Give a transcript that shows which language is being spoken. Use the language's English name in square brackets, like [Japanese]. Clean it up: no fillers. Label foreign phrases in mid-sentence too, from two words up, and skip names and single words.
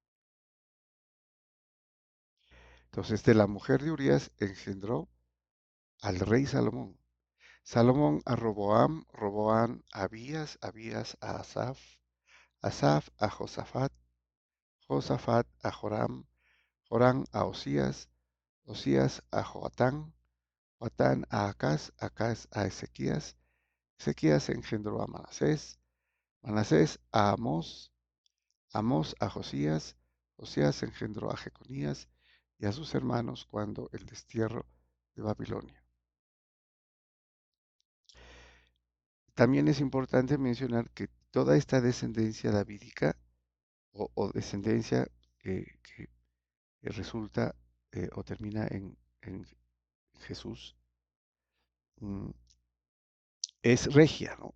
[Spanish] Entonces, de la mujer de Urías engendró al rey Salomón. Salomón a Roboam, Roboam a Abías, Abías a Asaf, Asaf a Josafat, Josafat a Joram, Joram a Osías, Osías a Joatán, Joatán a Acaz, Acaz a Ezequías, Ezequías engendró a Manasés, Manasés a Amós, Amós a Josías, Josías engendró a Jeconías y a sus hermanos cuando el destierro de Babilonia. También es importante mencionar que toda esta descendencia davídica o descendencia que resulta o termina en Jesús mm, es regia, ¿no?